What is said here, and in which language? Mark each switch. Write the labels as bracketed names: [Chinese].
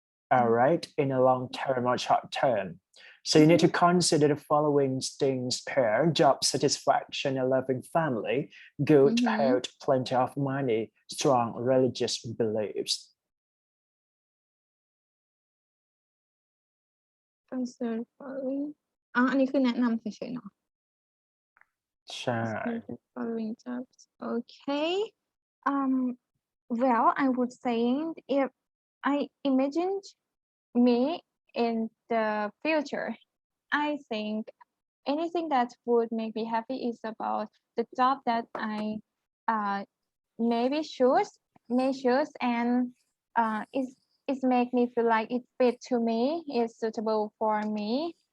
[English] All right, in a long term or short term. So you need to consider the following things here: job satisfaction, a loving family, good health, plenty of money, strong religious beliefs. [Thai] Consider following อันนี้คือแนะนำเฉยๆเนาะ ใช่ [English] Consider following jobs. Okay. Well, I would say if I imagined me in the future, I think anything that would make me happy is about the job that I may choose and it make me feel like it fit to me, it's suitable for me.